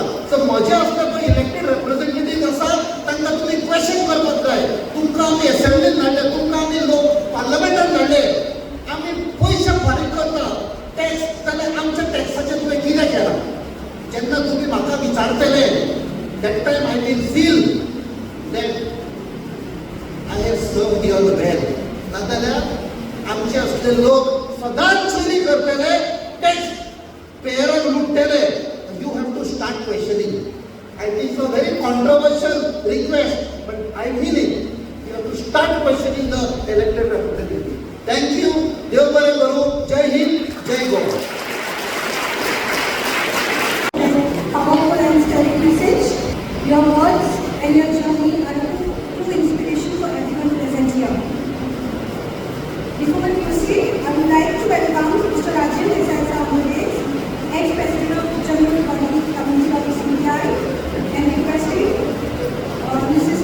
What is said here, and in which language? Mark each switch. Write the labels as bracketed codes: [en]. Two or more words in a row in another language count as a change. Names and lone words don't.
[kok] सो म्हजे असता पळय [en] elected representative [kok] आसा तांकां तुमी क्वेश्चन करपाक जाय. तुमकां आमी असेंब्लीन धाडले, तुमकां आमी लोक पार्लमेंटान धाडले, आमी पयशे फारीक करता टॅक्स, जाल्यार आमच्या टॅक्साचें तुवें कितें केलां? जेन्ना तुम्ही म्हाका विचारतले [en] that time I will feel that I have served you well. [kok] नाजाल्यार आमचे असले लोक सदांच चोरी करतले, टॅक्स पेयराक लुटतले. [en] You have to start questioning. I think so very controversial request, but I feel it. You have to start questioning the elected representative. Thank you. [kok] देव बरें करूं. जय हिंद, जय गोवा. [en] Powerful and stirring message. Your words and your journey are a true inspiration for everyone present here. Before we proceed, I would like to welcome Mr. Rajiv Desai Sahib, ex-president of General Committee of CBI, and requesting Mrs.